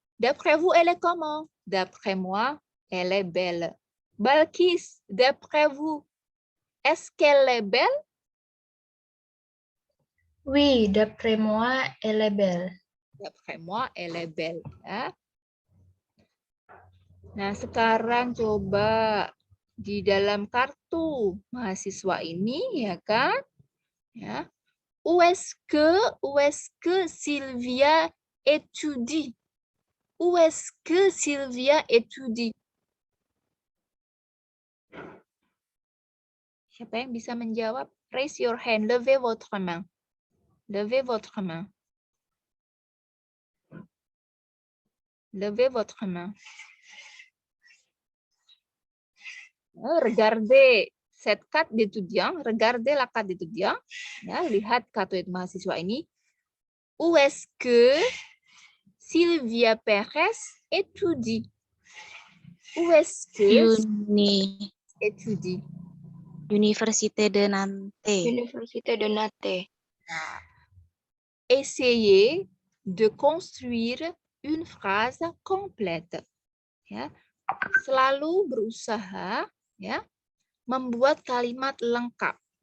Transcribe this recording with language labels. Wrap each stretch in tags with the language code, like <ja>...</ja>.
<fr>D'après vous, elle est comment? D'après moi, elle est belle. Balkis, d'après vous, est-ce qu'elle est belle? Oui, d'après moi, elle est belle. D'après moi, elle est belle.</fr> <id>Ya. Nah, sekarang coba di dalam kartu mahasiswa ini, ya kan? Ya.</id> <fr>Où est-ce que Sylvia étudie? Où est-ce que Sylvia étudie?</fr> <id>Siapa yang bisa menjawab?</id> <en>Raise your hand.</en> <fr>Levez votre main. Levez votre main. Levez votre main. Regardez cette carte d'étudiant. Regardez la carte d'étudiant.</fr> <id>Ya, lihat kartu mahasiswa ini.</id> <fr>Où est-ce que Sylvia Perez étudie? Où est-ce que étudie? Université de Nantes. Université de Nantes. Essayez de construire une phrase complète.</fr> <id>Ya. Selalu berusaha ya membuat kalimat lengkap.</id>